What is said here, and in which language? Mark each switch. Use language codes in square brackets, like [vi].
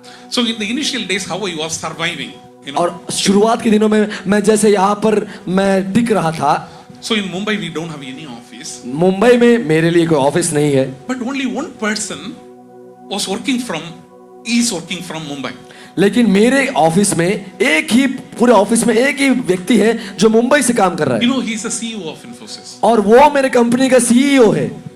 [en] so in the initial days, how I was surviving, [hi] और शुरुआत के दिनों में मैं जैसे यहाँ पर मैं टिक रहा था। [en] So in Mumbai, we don't have any office. [hi] Mumbai में मेरे लिए कोई ऑफिस नहीं है। [en] But only one person was working from, is working from Mumbai. [hi] लेकिन मेरे ऑफिस में एक ही पूरे ऑफिस में एक ही व्यक्ति है जो मुंबई से काम कर रहा है। [en] He's the CEO of Infosys. [hi] और वो मेरे कंपनी का सीईओ है।